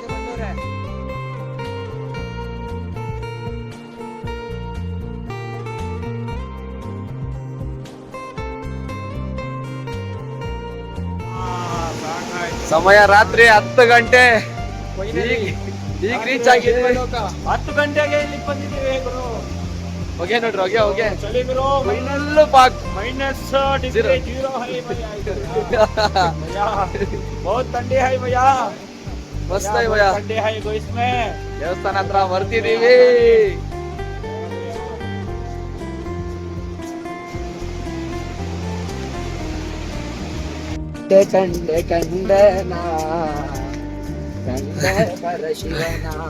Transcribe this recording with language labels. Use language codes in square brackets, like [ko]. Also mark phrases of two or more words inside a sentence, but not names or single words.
[kn] ಸಮಯ ರಾತ್ರಿ 10 ಗಂಟೆ. ಈಗ ರೀಚ್ ಆಗಿದೆ. 10 ಗಂಟೆಗೆ ಇಲ್ಲಿ ಬಂದಿದ್ದೀವಿ ಗುರು. ಹೋಗಿ ನೋಡ್ರಿ, ಹೋಗಿ ಹೋಗಿ ಚಳಿ ಗುರು. [hi] -0 है भैया. बहुत ठंडी है भैया. ಮಸ್ತ್ है भैया. ठंडी है गो इसमें. [kn] ದೇವಸ್ಥಾನ ಹತ್ರ ಬರ್ತಿದೀವಿ. ಕಂಡೆ ಕಂಡನ ಕಂಡೆ ಪರಶಿವನ.